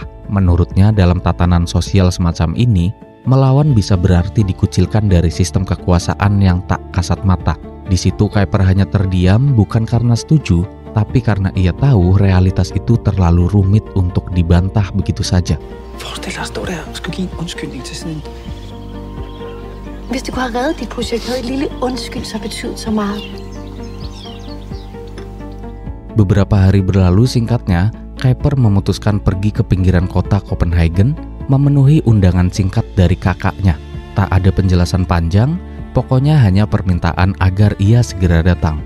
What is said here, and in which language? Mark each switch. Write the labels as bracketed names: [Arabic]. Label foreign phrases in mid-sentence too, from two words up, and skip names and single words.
[Indonesian] Menurutnya dalam tatanan sosial semacam ini, melawan bisa berarti dikucilkan dari sistem kekuasaan yang tak kasat mata. Di situ Kuiper hanya terdiam bukan karena setuju, tapi karena ia tahu realitas itu terlalu rumit untuk dibantah begitu saja. [Danish] Forestil dig at stå der og skulle give en undskyldning til sådan en. Hvis det kunne have reddet dit projekt, havde et lille undskyld så betydet så meget. [Indonesian] Beberapa hari berlalu singkatnya, Kuiper memutuskan pergi ke pinggiran kota Copenhagen memenuhi undangan singkat dari kakaknya. Tak ada penjelasan panjang, pokoknya hanya permintaan agar ia segera datang.